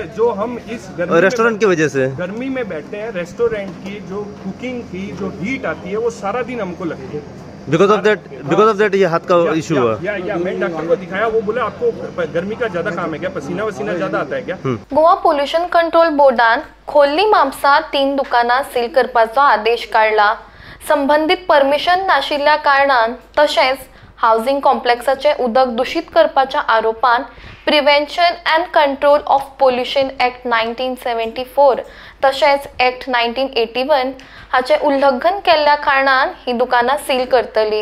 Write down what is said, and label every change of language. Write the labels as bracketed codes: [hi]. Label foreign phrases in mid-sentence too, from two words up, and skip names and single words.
[hi] जो हम इस गर्मी रेस्टोरेंट की वजह से गर्मी में बैठते हैं, रेस्टोरेंट की जो कुकिंग की जो हीट आती है वो सारा दिन हमको लगती है। [en] because of that [hi] ये हाथ का इशू हुआ। या मैं डॉक्टर को दिखाया, वो बोला आपको गर्मी का ज्यादा काम है क्या, पसीना वसीना ज्यादा आता है क्या। [kok] गोवा पोल्यूशन कंट्रोल बोर्डान खोल्ली म्हापसा 3 दुकानां सील करपाचो आदेश काढला। संबंधित परमिशन नाशिल्ल्या कारणान तशेंच हावजिंग कॉम्प्लेक्साचे उदक दूषित करपाच्या आरोपान प्रिव्हेंशन अँड कंट्रोल ऑफ पोल्यूशन ॲक्ट 1974 तशेंच ॲक्ट 1981 हाचे उल्लंघन केल्ल्या कारणान ही दुकानां सील करतली।